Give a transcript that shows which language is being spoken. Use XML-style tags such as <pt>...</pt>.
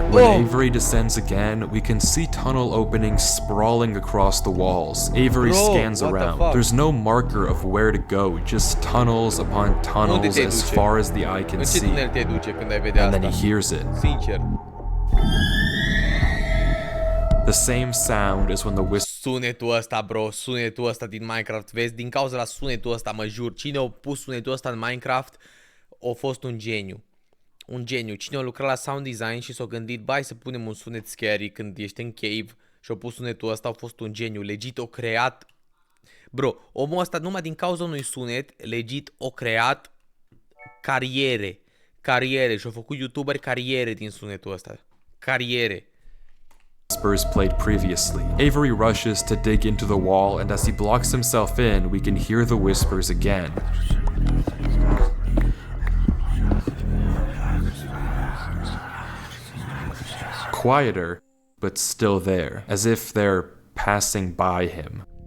<en>When Avery descends again, we can see tunnel openings sprawling across the walls. Avery scans around. There's no marker of where to go, just tunnels upon tunnels as far as the eye can see. And then he hears it. The same sound as when the whistle.</en> <ro>Sunetul ăsta, bro, sunetul ăsta din Minecraft, vezi, din cauza la sunetul ăsta, mă jur, cine a pus sunetul ăsta în Minecraft a fost un geniu. un geniu. Cine a lucrat la sound design și s-a gândit, bai să punem un sunet scary când ești în cave și a pus sunetul ăsta, a fost un geniu. Legit o creat. Bro, omul ăsta numai din cauza unui sunet, legit o creat cariere. Cariere. Și-au făcut youtuberi cariere din sunetul ăsta. Cariere.</ro> <en>Whispers played previously. Avery rushes to dig into the wall, and as he blocks himself in, we can hear the whispers again. Quieter, but still there, as if they're passing by him.</en>